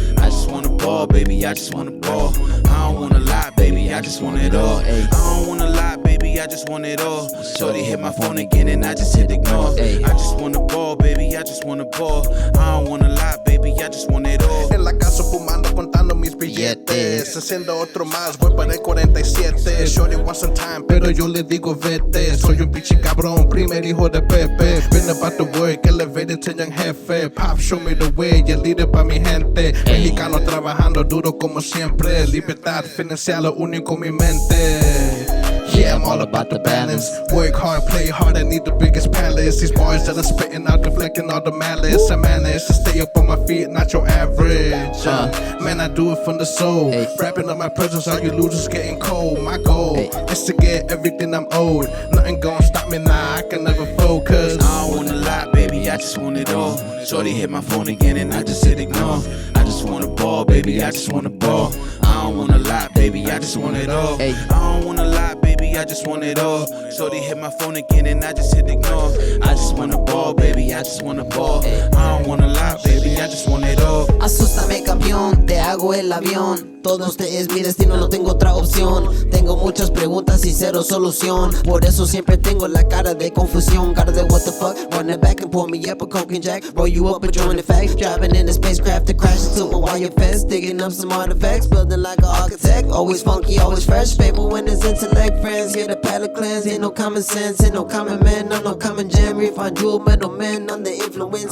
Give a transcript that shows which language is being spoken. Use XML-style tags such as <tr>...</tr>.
<en>I just wanna ball, baby, I just wanna ball. I don't wanna lie, baby, I just want it all. I don't wanna lie, baby, I just want it all. Shorty hit my phone again and I just hit ignore. I just wanna ball, baby, I just wanna ball. I don't wanna lie, baby, I just want it all.</en> <es>En la casa fumando, contando mis billetes. billetes. Enciendo otro más, voy para el 47.</es> <en>Shorty wants some time,</en> <es>pero yo le digo vete. Soy un pinche cabrón, primer hijo de Pepe.</es> <en>Been about the work, elevated to young jefe. Pop, show me the way,</en> <es>y el líder pa' mi gente. Mexicano trabajando duro como siempre. Libertad financiera lo único en mi mente.</es> <en>Yeah, I'm all about the balance. Work hard, play hard, I need the biggest palace. These bars that I'm spitting out, deflecting all the malice. I manage to stay up on my feet, not your average. Man, I do it from the soul. Wrapping up my presence, all you losers getting cold. My goal is to get everything I'm owed. Nothing gon' stop me now, I can never focus. I don't wanna lie, baby, I just want it all. Shorty hit my phone again and I just hit ignore. I just wanna ball, baby, I just wanna ball. I don't wanna lie, baby, I just want it all. I don't wanna lie, baby, I just want it all. Shorty hit my phone again and I just hit ignore. I just wanna ball, baby, I just wanna ball. I don't wanna lie, baby, I just want it all.</en> <es>Asústame campeón, te hago el avión. Todo usted es mi destino, no tengo otra opción. Tengo muchas preguntas y cero solución. Por eso siempre tengo la cara de confusión. Cara de</es> <en>what the fuck, run it back and pull me up a coke and jack. Roll you up a joint effect, driving in a spacecraft to crash into a wire fence. Digging up some artifacts, building like an architect. Always funky, always fresh, paper when it's intellect. Friends, yeah, the palate cleanse. Ain't no common sense, ain't no common man. I'm no common gem, refined jewel, metal man. I'm the influence.</en>